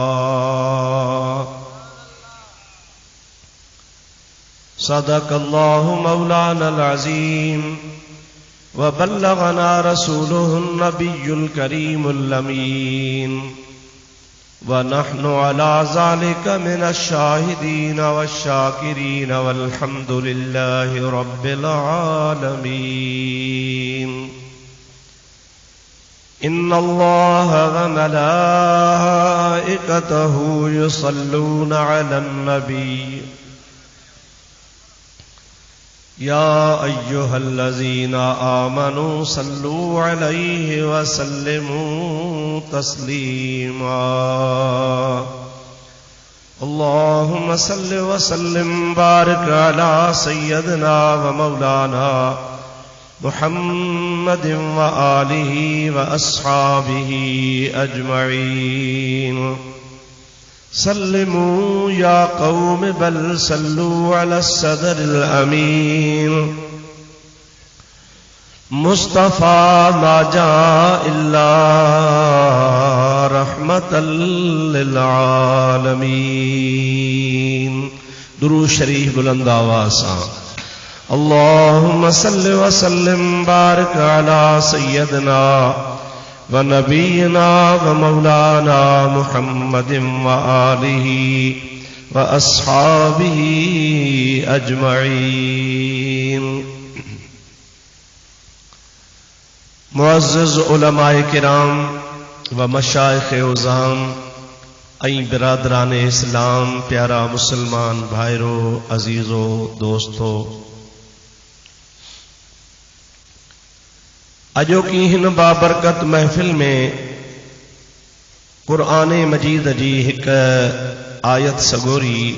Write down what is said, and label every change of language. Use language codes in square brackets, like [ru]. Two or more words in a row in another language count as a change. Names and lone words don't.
[ar] صدق الله مولانا العظيم وبلغنا رسوله النبي الكريم الأمين ونحن على ذلك من الشاهدين والشاكرين والحمد لله رب العالمين. إن الله وملائكته يصلون على النبي يا أيها الذين آمنوا صلوا عليه وسلموا تسليما. اللهم صل وسلم بارك على سيدنا ومولانا محمد وآله وأصحابه أجمعين. سلموا يا قوم بل صلوا على صدر الأمين. مصطفى ما جاء إلا رحمة للعالمين. [ur] درود شریف بلند آواز سے [ar] اللهم صل وسلم بارك على سيدنا ونبينا ومولانا محمد وآله وأصحابه أجمعين. [sd] मुअज़्ज़िज़ उलमाए किराम व मशाइख़ उज़ाम ऐं बिरादरान इस्लाम, प्यारा मुसलमान भाइरो, अजीज़ो, दोस्तो, अजोकी हिन बाबरकत महफिल में कुरान मजीद जी एक आयत सगोरी